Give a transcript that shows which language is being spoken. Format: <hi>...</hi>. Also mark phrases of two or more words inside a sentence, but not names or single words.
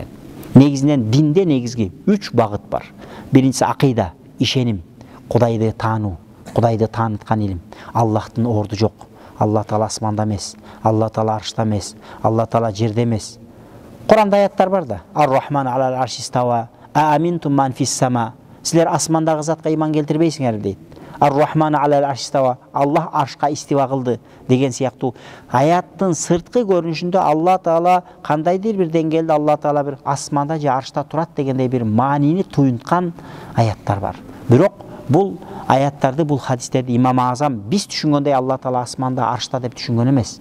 <ky>Негизинен динде негизги 3 багыт бар. Биринчиси акыйда, ишеним, Кудайды таануу, Кудайды тааныткан илим. Аллахтын орду жок. Алла Таала асманда эмес, Алла Таала аршта эмес, Алла Таала жерде эмес. Куранда аяттар бар да.</ky> <ar>الرحمن على العرش استوى أأمنتم من في السماء.</ar> <ky>Силер асмандагы затка иман келтирбейсиңер дейт.</ky> <ar>الرحمن على العرش استوى,</ar> <ky>Аллах аршка истива кылды деген сыяктуу аяттын сырткы көрүнүшүндө Алла Таала кандайдыр бир деңгээлде Алла Таала бир асманда же аршта турат дегендей бир маанини туюнткан аяттар бар. Бирок бул аяттарды, бул хадистерди Имам Азам биз түшүнгөндөй Алла Таала асманда аршта деп түшүнгөн эмес.</ky>